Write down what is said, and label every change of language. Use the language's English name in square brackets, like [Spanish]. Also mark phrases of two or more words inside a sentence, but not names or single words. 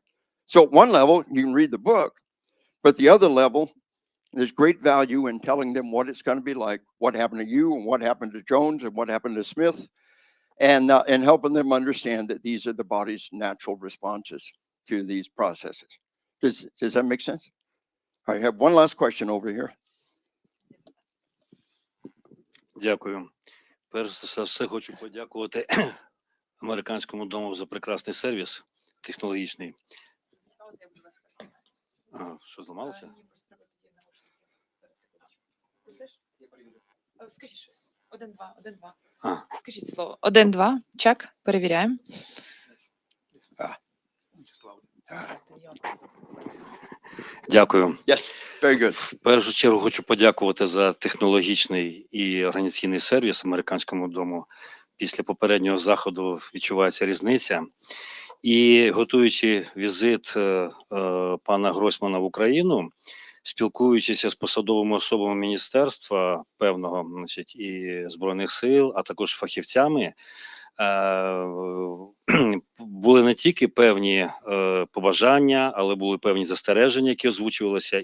[English] So at one level, you can read the book, but the other level, there's great value in telling them what it's going to be like, what happened to you and what happened to Jones and what happened to Smith, and helping them understand that these are the body's natural responses to these processes. Does that make sense? I have one last question over here. [Ukrainian] Дякую. Перш за все хочу подякувати Американському дому за прекрасний сервіс технологічний. Що зламалося? Скажіть щось. 1-2, 1-2. Скажіть слово. 1-2. Чек. Перевіряємо. Дякую. [English] Yes, very good. [Ukrainian] В першу чергу хочу подякувати за технологічний і організаційний сервіс Американському дому. Після попереднього заходу відчувається різниця. І готуючи візит пана Гросмана в Україну, спілкуючись з посадовими особами міністерства певного, значить, і Збройних сил, а також фахівцями, були не тільки певні побажання, але були певні застереження, які озвучувалися.